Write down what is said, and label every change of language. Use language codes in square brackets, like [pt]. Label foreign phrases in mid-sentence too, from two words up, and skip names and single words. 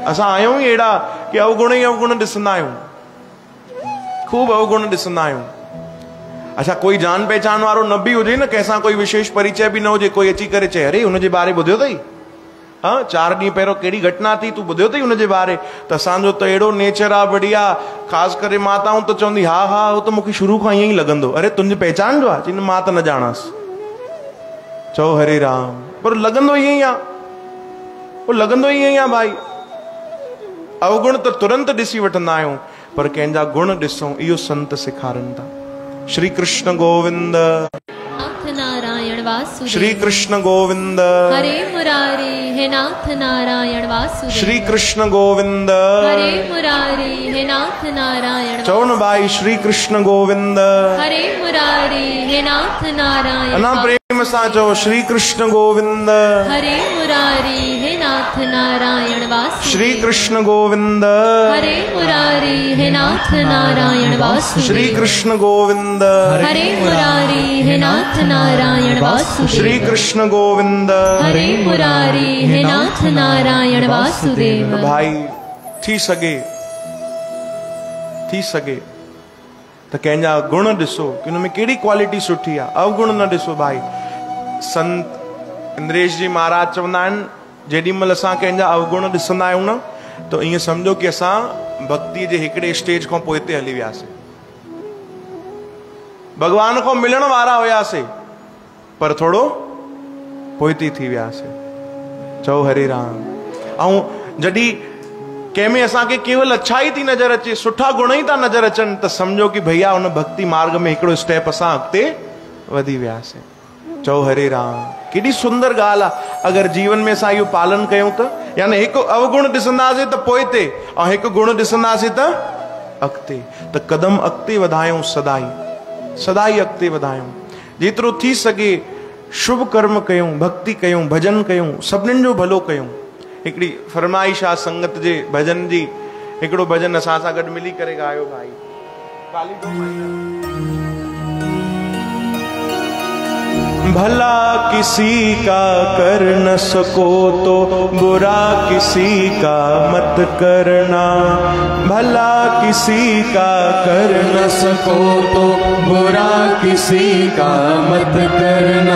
[sd] असां आहियूं ई अहिड़ा कि अवगुण ई अवगुण ॾिसंदा आहियूं, खूब अवगुण ॾिसंदा आहियूं। अच्छा कोई जान पहचान वारो न भी हुजे न, कंहिंसां कोई विशेष परिचय भी न हुजे, कोई अची करे चए अरे हुनजे बारे ॿुधियो अथई, हाँ 4 ॾींहं पहिरियों कहिड़ी घटना थी तूं ॿुधियो अथई हुनजे बारे? त असांजो त अहिड़ो नेचर आहे बढ़िया, ख़ासि करे माताऊं त चवंदी हा हा उहो त मूंखे शुरू खां ईअं ई लॻंदो। अरे तुंहिंजे पहचान जो आहे? चई मां त न ॼाणांसि। चओ हरे राम। पर लॻंदो ईअं ई आहे, उहो लॻंदो ईअं ई आहे भाई। अवगुण त तुरंत ॾिसी वठंदा आहियूं, पर कंहिंजा गुण ॾिसूं, इहो संत सेखारनि था। श्री कृष्ण गोविंद, नारायण वासुदेव। श्री कृष्ण गोविंद, हरे मुरारी हे नाथ नारायण वासुदेव। श्री कृष्ण गोविंद, हरे मुरारी हे नाथ नारायण। चओ न भाई श्री कृष्ण गोविंद, हरे मुरारी हे नाथ नारायण। अना प्रेम सां चओ श्री कृष्ण गोविंद, हरे मुरारी हे नाथ नारायण वासुदेव। श्री कृष्ण गोविंद, हरे मुरारी हे नाथ नारायण वासुदेव। श्री कृष्ण गोविंद, हरे मुरारी हे नाथ नारायण वासुदेव। श्री कृष्ण गोविंद, हरे मुरारी हे नाथ नारायण वासुदेव। भाई थी सगे त कंहिंजा गुण ॾिसो कि हुन में कहिड़ी क्वालिटी सुठी आहे, अवगुण न ॾिसो भाई। संत इंद्रेश जी महाराज चवंदा आहिनि जेॾी महिल असां कंहिंजा अवगुण ॾिसंदा आहियूं न त ईअं सम्झो कि असां भक्तीअ जे हिकिड़े स्टेज खां पोइ ते हली वियासीं, भगवान खां मिलण वारा हुयासीं पर थोड़ो पोइती थी वियासीं। चओ हरे राम। ऐं जॾहिं कंहिंमें असांखे केवल अच्छाई थी नज़र अचे, सुठा गुण ई था नज़र अचनि त सम्झो कि भैया हुन भक्ति मार्ग में हिकिड़ो स्टेप असां अॻिते वधी वियासीं। चओ हरे राम। केॾी सुंदर ॻाल्हि आहे अगरि जीवन में असां इहो पालन कयूं त, यानी हिकु अवगुण ॾिसंदासीं त पोइते ऐं हिकु गुण ॾिसंदासीं त अॻिते। त क़दम अॻिते वधायूं, सदाई अॻिते वधायूं। जेतिरो थी सघे शुभ कर्म कयूं, भक्ति कयूं, भजन कयूं, सभिनीनि जो भलो कयूं। हिकिड़ी फरमाइश आहे संगत जे भजन जी, हिकिड़ो भजन असां सां गॾु मिली करे ॻायो भाई। [hi] भला किसी का कर न सको तो बुरा किसी का मत करना, भला किसी का कर न सको तो बुरा किसी का मत करना।